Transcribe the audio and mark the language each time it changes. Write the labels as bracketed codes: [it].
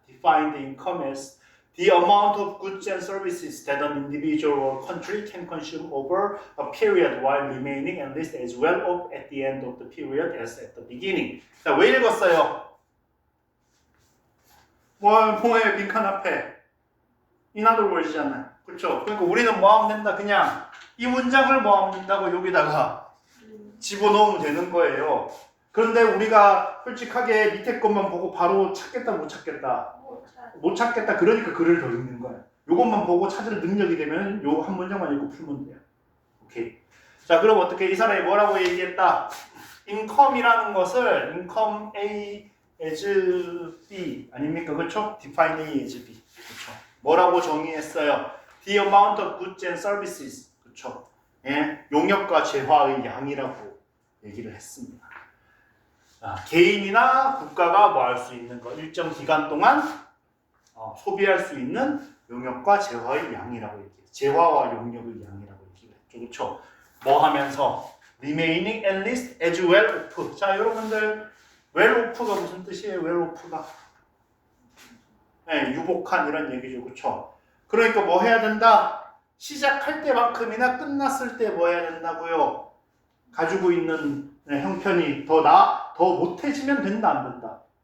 [en] Defined income as the amount of goods and services that an individual or country can consume over a period while remaining at least as well off at the end of the period as at the beginning. [ko] 자, 왜 읽었어요? 뭐에 빈칸 앞에 [en] in other words [ko] 잖아요. 그렇죠? 그러니까 우리는 뭐 하면 된다? 그냥 이 문장을 뭐 하면 된다고 여기다가 집어넣으면 되는 거예요. 그런데 우리가 솔직하게 밑에 것만 보고 바로 찾겠다 못 찾겠다? 못 찾겠다. 그러니까 글을 더 읽는 거예요. 요것만 보고 찾을 능력이 되면 요 한 문장만 읽고 풀면 돼요. 오케이. 자, 그럼 어떻게 이 사람이 뭐라고 얘기했다? income이라는 것을 income A as B 아닙니까? 그렇죠? [en] define A as B. [ko] 그렇죠? 뭐라고 정의했어요? [en] The amount of goods and services. [ko] 그렇죠? 예? 용역과 재화의 양이라고 얘기를 했습니다. 개인이나 국가가 뭐 할 수 있는 거 일정 기간 동안 소비할 수 있는 용역과 재화의 양이라고 얘기해요. 재화와 용역의 양이라고 얘기를 했죠. 그렇죠? [en] 뭐 하면서 remaining at least as well off. [ko] 자, 여러분들 well off가 무슨 뜻이에요? well off가 네, 유복한 이런 얘기죠. 그렇죠? 그러니까 뭐 해야 된다? 시작할 때만큼이나 끝났을 때 뭐 해야 된다고요? 가지고 있는 형편이 더 못해지면 된다, 안 된다?